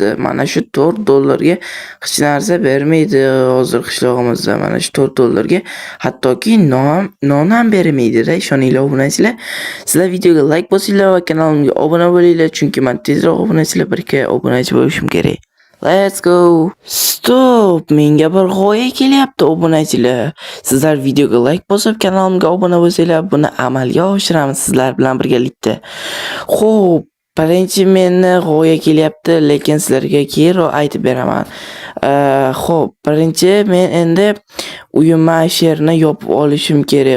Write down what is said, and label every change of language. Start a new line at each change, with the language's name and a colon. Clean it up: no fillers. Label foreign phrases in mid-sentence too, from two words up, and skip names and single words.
Uzbek: Mana shu $4 ga hech narsa bermaydi hozir qishlog'imizda. Mana shu $4 ga hattoki non ham bermaydi-da, ishoninglar obunachilar. Sizlar videoga like bosinglar va kanalimga obuna bo'linglar, chunki men tezroq obunachilar 1K obunachi bo'lishim kerak.
English: Let's go.
Uzbek: Stop, menga bir g'oya kelyapti obunachilar. Sizlar videoga like bosib, kanalimga obuna bo'lsanglar, buni amalga oshiramiz sizlar bilan birgalikda. Xo'p, birinchi meni g'oya kelyapti, lekin sizlarga keyinroq aytib beraman. Xo'p, birinchi men endi uyimni she'rni yopib olishim kerak.